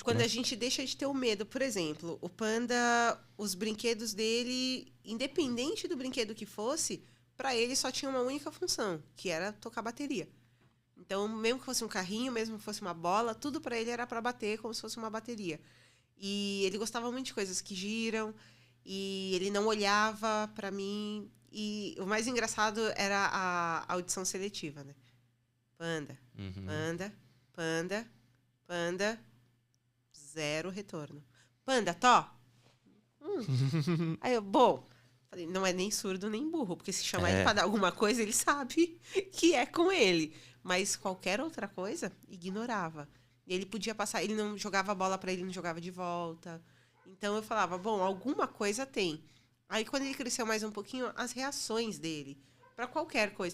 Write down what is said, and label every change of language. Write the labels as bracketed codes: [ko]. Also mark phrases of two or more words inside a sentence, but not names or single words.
[pt] Quando a gente deixa de ter o medo, por exemplo, o Panda, os brinquedos dele, independente do brinquedo que fosse, para ele só tinha uma única função, que era tocar bateria. Então, mesmo que fosse um carrinho, mesmo que fosse uma bola, tudo para ele era para bater como se fosse uma bateria. E ele gostava muito de coisas que giram, e ele não olhava para mim. E o mais engraçado era a audição seletiva, né? Panda, panda, panda, panda, 0 retorno. Panda, tó. Aí eu, bom, falei, não é nem surdo nem burro, porque se chamar ele para dar alguma coisa, ele sabe que é com ele. Mas qualquer outra coisa, ignorava. E ele podia passar, ele não jogava a bola para ele, não jogava de volta. Então eu falava, bom, alguma coisa tem. Aí quando ele cresceu mais um pouquinho, as reações dele para qualquer coisa.